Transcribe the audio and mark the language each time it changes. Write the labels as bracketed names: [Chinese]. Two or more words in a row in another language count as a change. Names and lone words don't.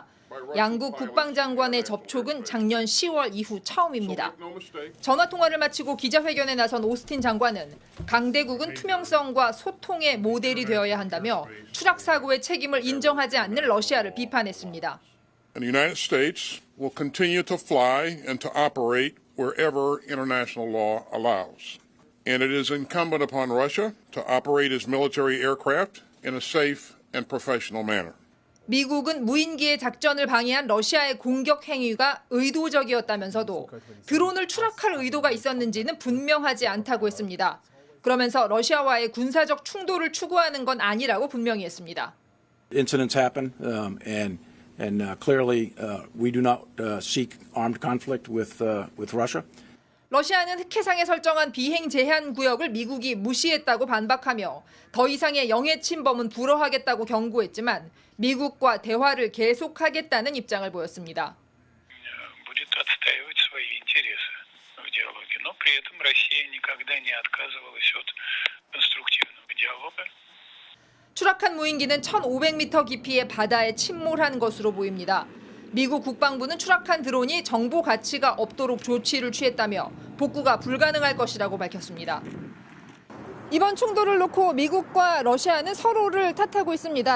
[Korean] 양국 국방장관의 접촉은 작년 10월 이후 처음입니다. 전화 통화를 마치고 기자회견에 나선 오스틴 장관은 강대국은 투명성과 소통의 모델이 되어야 한다며 추락 사고의 책임을 인정하지 않는 러시아를 비판했습니다. [English] The United States will continue to fly and to operate wherever international law allows. And it is incumbent upon Russia to operate its military aircraft in a safe and professional manner. [Korean] 미국은 무인기의 작전을 방해한 러시아의 공격 행위가 의도적이었다면서도 드론을 추락할 의도가 있었는지는 분명하지 않다고 했습니다. 그러면서 러시아와의 군사적 충돌을 추구하는 건 아니라고 분명히 했습니다. [English] Incidents happen and clearly we do not seek armed conflict with Russia. [Korean] 러시아는 흑해상에 설정한 비행 제한 구역을 미국이 무시했다고 반박하며 더 이상의 영해 침범은 불허하겠다고 경고했지만 미국과 대화를 계속하겠다는 입장을 보였습니다. [Russian] Будет отстаивать свои интересы в диалоге, но при этом Россия никогда не отказывалась от конструктивного диалога. [Korean] 추락한 무인기는 1,500m 깊이의 바다에 침몰한 것으로 보입니다. 미국 국방부는 추락한 드론이 정보 가치가 없도록 조치를 취했다며 복구가 불가능할 것이라고 밝혔습니다. 이번 충돌을 놓고 미국과 러시아는 서로를 탓하고 있습니다.